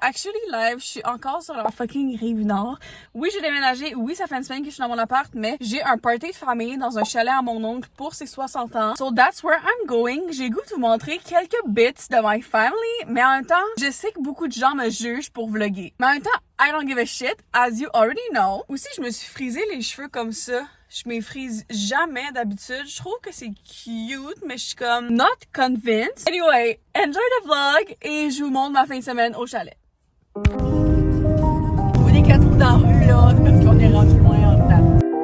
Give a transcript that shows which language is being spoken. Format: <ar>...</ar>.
<en>Actually, live,</en> <fr>je suis encore sur la fucking Rive-Nord. Oui, j'ai déménagé. Oui, ça fait une semaine que je suis dans mon appart, mais j'ai un party de famille dans un chalet à mon oncle pour ses 60 ans.</fr> <en>So that's where I'm going.</en> <fr>J'ai goût de vous montrer quelques bits de</fr> <en>my family,</en> <fr>mais en même temps, je sais que beaucoup de gens me jugent pour vlogger. Mais en même temps,</fr> <en>I don't give a shit, as you already know.</en> <fr>Aussi, je me suis frisé les cheveux comme ça. Je me frise jamais d'habitude. Je trouve que c'est cute, mais je suis comme</fr> <en>not convinced. Anyway, enjoy the vlog</en> <fr>et je vous montre ma fin de semaine au chalet. Vous des quatre roues dans la rue là, c'est parce qu'on est rendu loin en temps.</fr>